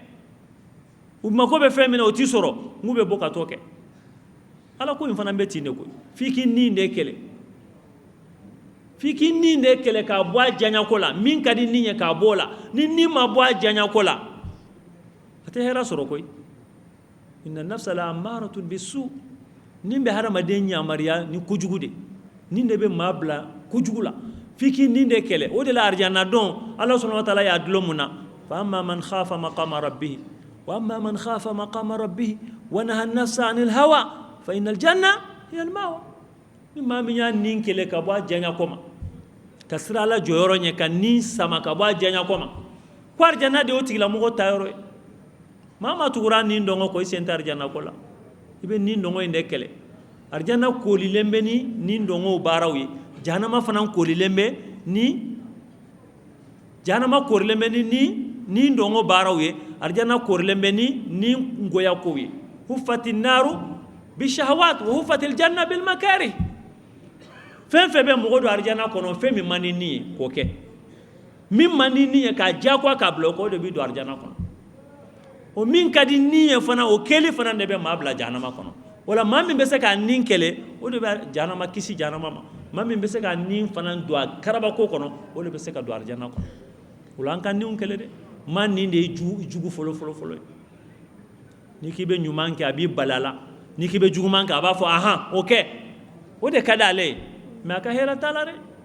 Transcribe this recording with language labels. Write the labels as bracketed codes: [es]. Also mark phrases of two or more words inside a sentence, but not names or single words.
[bm] u mako bɛ fɛn min na o t'i sɔrɔ n'u bɛ bɔ ka t'o kɛ ala ko in fana bɛ ten de koyi f'i k'i nin de kɛlɛ f'i k'i nin de kɛlɛ k'a bɔ a jaɲako la min ka di nin ye k'a bɔ o la ni nin ma bɔ a jaɲako la a tɛ hɛrɛ sɔrɔ koyi [ar] إن النفس لأمارة بالسوء [bm] nin bɛ hadamaden yamariya ni kojugu de nin de bɛ maa bila kojugu la f'i k'i nin de kɛlɛ o de la arijana dɔn ala [ar] سبحانه وتعالى [bm] y'a dulon mun na [ar] فأما من خاف مقام ربه وأما من خاف مقام ربه ونهى النفس عن الهوى فإن الجنة هي المأوى [bm] ni maa min y'a nin kɛlɛ ka bɔ a jaɲa kɔma ka sira ala jɔyɔrɔ ɲɛ ka nin sama ka bɔ a jaɲa kɔma ko arijana de o tigilamɔgɔ ta yɔrɔ ye maa ma tugura nin dɔngɔ kɔ i sen tɛ arijana ko la i bɛ nin dɔngɔ in de kɛlɛ arijana koolilen bɛ ni nin dɔngɔw baaraw ye jahanama fana koolilen bɛ ni jahanama koorilen bɛ ni nin dɔngɔ baaraw ye arijana koorilen bɛ ni nin ngoya kow ye [ar] حفت النار بالشهوات وحفت الجنة بالمكاره [bm] fɛn fɛn bɛ mɔgɔ don arijana kɔnɔ fɛn min man di nin ye k'o kɛ min man di nin ye k'a diyagoya k'a bila o kɔ o de bɛ don arijana kɔnɔ o min ka di nin ye fana o kɛli fana de bɛ maa bila jahanama kɔnɔ wala maa min bɛ se k'a nin kɛlɛ o de bɛ jahanama kisi jahanama ma maa min bɛ se k'a nin fana don a karabako kɔnɔ o de bɛ se ka don arijana kɔnɔ o la an ka ninw kɛlɛ dɛ maa nin de ye jugu fɔlɔ ye n'i k'i bɛ ɲuman kɛ a b'i bali a la n'i k'i bɛ juguman kɛ a b'a fɔ ahan o kɛ o de ka di ale ye mɛ a ka hɛrɛ t'a la dɛ